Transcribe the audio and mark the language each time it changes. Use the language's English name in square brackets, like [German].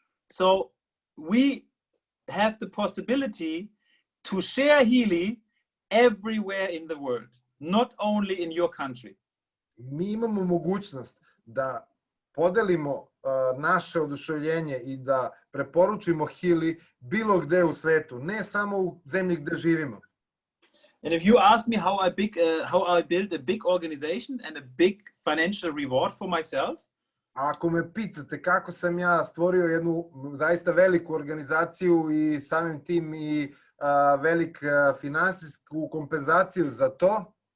[English] So, we have the possibility to share Healy everywhere in the world, not only in your country. [Serbian] Mi imamo mogućnost da podelimo naše oduševljenje i da preporučimo Healy bilo gde u svetu, ne samo u zemlji gde živimo. [English] And if you ask me how I built a big organization and a big financial reward for myself, [Serbian] ako me pitate kako sam ja stvorio jednu zaista veliku organizaciju i samim tim i velik finansijsku kompenzaciju za to,